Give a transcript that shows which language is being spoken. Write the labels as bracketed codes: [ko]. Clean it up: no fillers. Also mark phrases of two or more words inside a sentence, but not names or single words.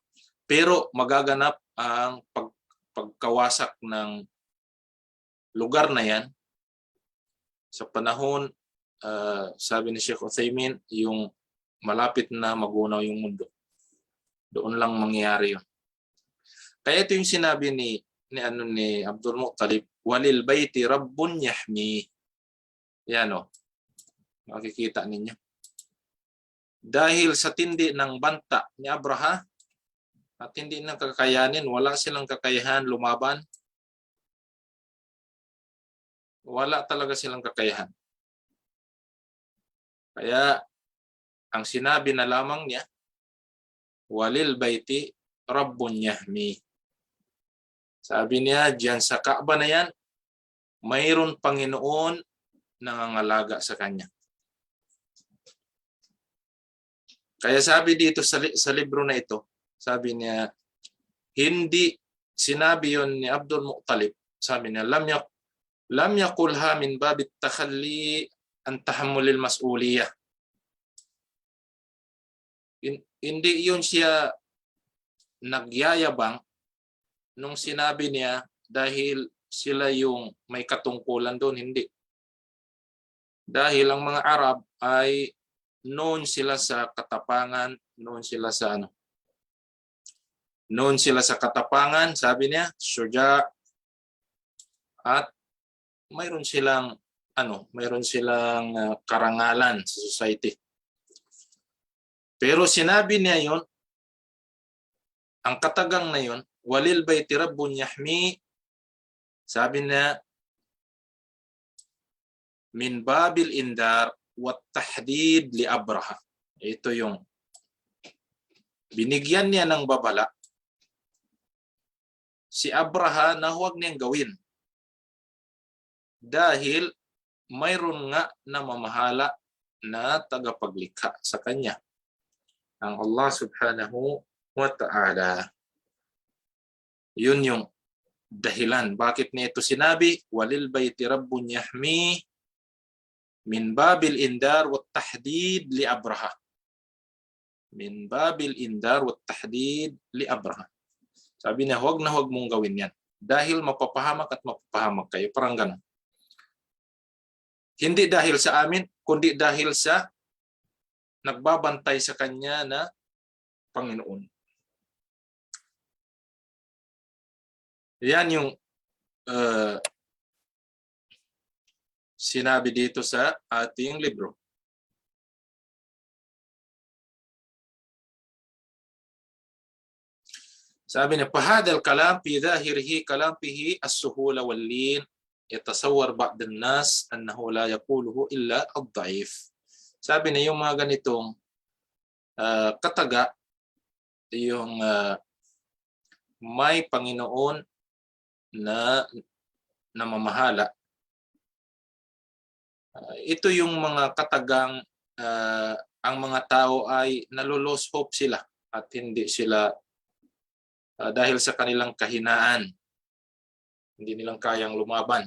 [tl] Pero magaganap ang pagkawasak ng lugar na yan sa panahon, sabi ni Sheikh Uthaymeen, yung malapit na magunaw yung mundo. Doon lang mangyayari yun. Kaya ito yung sinabi ni Abdul Muttalib, [ar] وللبيت رب يحمي. [tl] Yan o. Makikita ninyo. Dahil sa tindi ng banta ni Abraha at hindi na kakayanin, wala silang kakayahan lumaban. Wala talaga silang kakayahan. Kaya ang sinabi na lamang niya, [ar] وللبيت رب يحمي. [tl] Sabi niya, diyan sa Kaaba na yan, mayroon Panginoon nangangalaga sa kanya. Kaya sabi dito sa libro na ito, sabi niya, hindi sinabi yon ni Abdul Muttalib. Sabi niya, [ar] لم يقلها من باب التخلي عن تحمل المسؤولية. [tl] Hindi yun siya nagyayabang nung sinabi niya dahil sila yung may katungkulan doon. Hindi. Dahil ang mga Arab ay known sila sa katapangan, known sila sa katapangan, sabi niya, syuja, at mayroon silang karangalan sa society. Pero sinabi niya yon, ang katagang na yon, [ar] وللبيت رب يحمي, [tl] sabi niya, [ar] من باب الإنذار والتهديد لأبرهة. [tl] Ito yung binigyan niya ng babala si Abraha na huwag niyang gawin. Dahil mayroon nga na mamahala na tagapaglikha sa kanya, ang Allah [ar] سبحانه وتعالى. [tl] Yun yung dahilan bakit niya ito sinabi, [ar] وللبيت رب يحمي من باب الإنذار والتهديد لأبرهة. من باب الإنذار والتهديد لأبرهة. [tl] Sabi niya, huwag na huwag mong gawin yan dahil mapapahamak at mapapahamak kayo. Parang ganun. Hindi dahil sa amin, kundi dahil sa nagbabantay sa kanya na Panginoon. Yan yung sinabi dito sa ating libro. Sabi niya, [ar] "فهذا الكلام في ظاهره كلام فيه السهولة واللين يتصور بعض الناس أنه لا يقوله إلا الضعيف." [tl] Sabi niya, yung mga ganitong kataga, yung may Panginoon na namamahala. Ito yung mga katagang ang mga tao ay nalulose hope sila at hindi sila dahil sa kanilang kahinaan, hindi nilang kayang lumaban.